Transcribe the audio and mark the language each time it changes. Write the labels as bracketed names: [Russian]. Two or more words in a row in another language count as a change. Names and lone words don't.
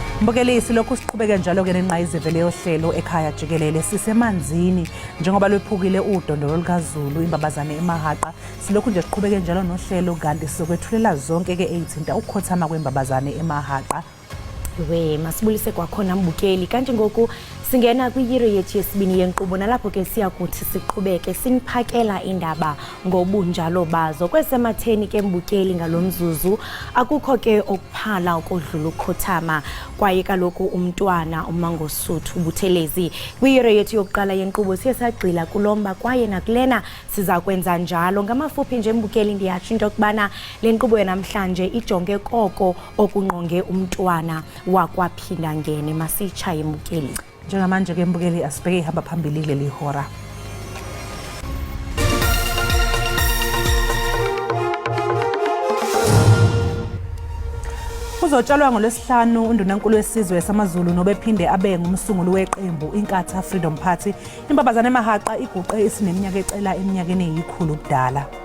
[Zulu] Mbukelisi lokhu siqhubeke njalo ke nenqayizivele yohlelo ekhaya Jikelele sisemanzini njengoba lwephukile udondolo lukaZulu imbabazane emahaqa silokhu nje siqhubeke njalo nohlelo kanti sizokwethulela zonke ke ezithinta ukukhothama kwembabazane emahaqa. [Xhosa] We masibulise kwakhona mbukeli kanti ngoku singena kwiyire yethu yesibini yenkqubo nalapho ke siyakuthi siqhubeke siniphakela indaba ngobunjalo bazo kwesematheni ke mbukeli ngalomzuzu akukho ke okuphala okodlula ukukhothama kwaye kaloku umntwana uMangosuthu Buthelezi kwiyire yethu yokuqala yenkqubo siyasagxila kulomba kwaye nakulena siza kwenza njalo ngamafuphi nje mbukeli ndiyatsho into kubana le nkqubo yanamhlanje ijonge koko okungqonge umntwana wakwaphinda ngene masitshaye mbukeli. [Zulu] Njengamanje ke mbukeli asibheke ihamba phambili leli hora. Uzotshalwa ngolwesihlanu undunankulu wesizwe samaZulu nobephinde abe ngumsunguli weqembu iNkatha Freedom Party imbabazane emahaqa iguqe isineminyaka ecela eminyakeni eyikhulu kudala.